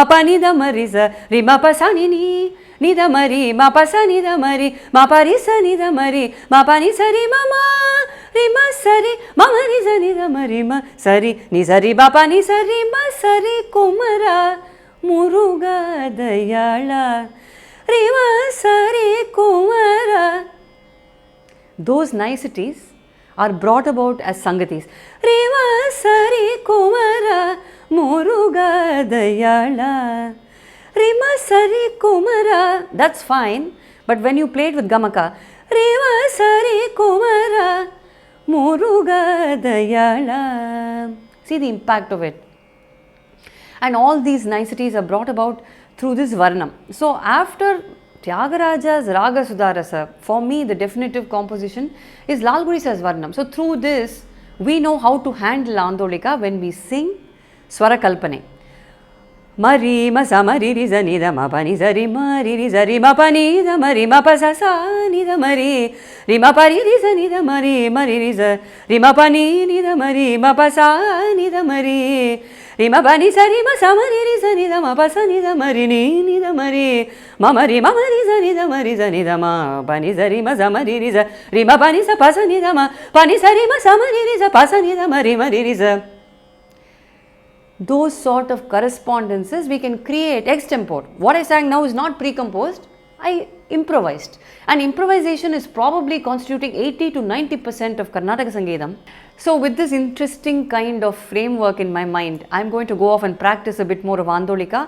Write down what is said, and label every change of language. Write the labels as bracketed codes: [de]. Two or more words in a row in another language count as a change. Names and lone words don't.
[en] panida marisa Rima pasanini Nida mari, ma pasa nida mari, ma parisa nida mari, ma pani sari mama, rima sari, mama nisa nida mari ma sari, ni sari ma pani sari ma sari kumara, muruga dayala, rima sari kumara. Those niceties are brought about as sangatis. Rima sari kumara, muruga dayala. Rima sari kumara, that's fine, but when you play it with gamaka, Rima sari kumara, muruga dayala. See the impact of it. And all these niceties are brought about through this varnam. So after Thyagaraja's Raga Sudharasa, for me the definitive composition is Lalgudi sir's varnam. So through this, we know how to handle Andolika when we sing Swara Kalpane. Mari ma sa mari ri za ni da ma pa ni za ri ma pa ni da ma ri ma pa sa sa ni da ma ri ma pa ri za ni da ma ri ri za ri ma pa ni da ma ri ma pa sa ni da ma ri ma pa ni sa ri ma sa ma ri za ni da ma pa sa ni da ma ri ni da ma ri ma ri za ni da ma ri za ni da ma pa ni za ri ma za ma ri za ri ma pa ni sa pa sa ni da ma pa ni sa ri ma sa ma ri za pa sa ni da ma ri za. Those sort of correspondences we can create extempore. What I sang now is not pre-composed, I improvised. And improvisation is probably constituting 80 to 90% of Karnataka Sangeetam. So with this interesting kind of framework in my mind, I am going to go off and practice a bit more of Andolika.